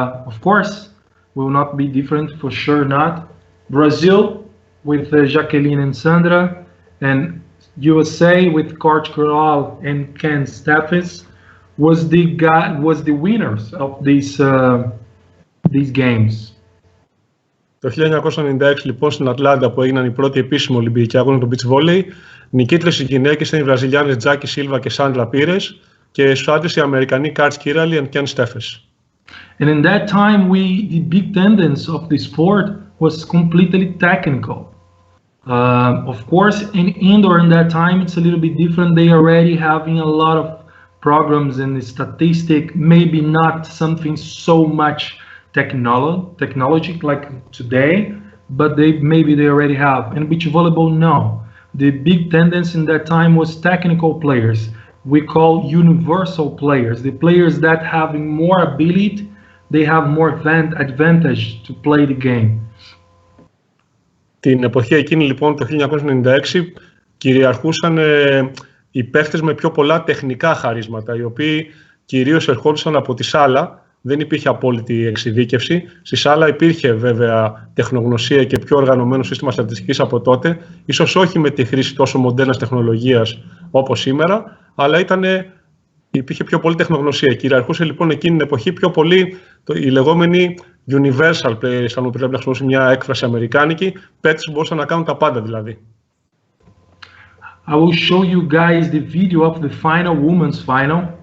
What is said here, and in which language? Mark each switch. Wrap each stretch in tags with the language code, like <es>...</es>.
<en>Of course, will not be different, for sure not. Brazil with Jacqueline and Sandra, and USA with Coach Corral and Ken Steffes was the winners of these games.</en> <el>Το 1996 λοιπόν στην Ατλάντα που έγιναν οι πρώτοι επίσημοι Ολυμπιακοί αγώνες του beach volley, νικήτρες οι γυναίκες ήταν οι Βραζιλιάνες Τζάκι Σίλβα και Σάντρα Πίρες και στους άντρες οι Αμερικανοί Κάρτς Κίραλι and Ken Steffes.</el> <en>And in that time, the big tendency of the sport was completely technical. Of course, in indoor in that time, it's a little bit different. They already having a lot of programs and statistic, maybe not something so much technology like today, but maybe they already have. And beach volleyball, no. The big tendency in that time was technical players. We call universal players, the players that having more ability, they have more advantage to play the game.</en> <el>Την εποχή εκείνη λοιπόν το 1996 κυριαρχούσαν οι παίχτες με πιο πολλά τεχνικά χαρίσματα, οι οποίοι κυρίως ερχόντουσαν από τη σάλα. Δεν υπήρχε απόλυτη εξειδίκευση. Στη σάλα υπήρχε βέβαια τεχνογνωσία και πιο οργανωμένο σύστημα στατιστικής από τότε, ίσως όχι με τη χρήση τόσο μοντέρνας τεχνολογίας όπως σήμερα, αλλά υπήρχε πιο πολύ τεχνογνωσία. Κυριαρχούσε λοιπόν εκείνη την εποχή πιο πολύ η λεγόμενη</el> <en>universal players,</en> <el>αν μου πρέπει να χρησιμοποιήσω μια έκφραση αμερικάνικη, παίκτες που μπορούσαν να κάνουν τα πάντα δηλαδή.</el> <en>I will show you guys the video of the final, women's final.</en>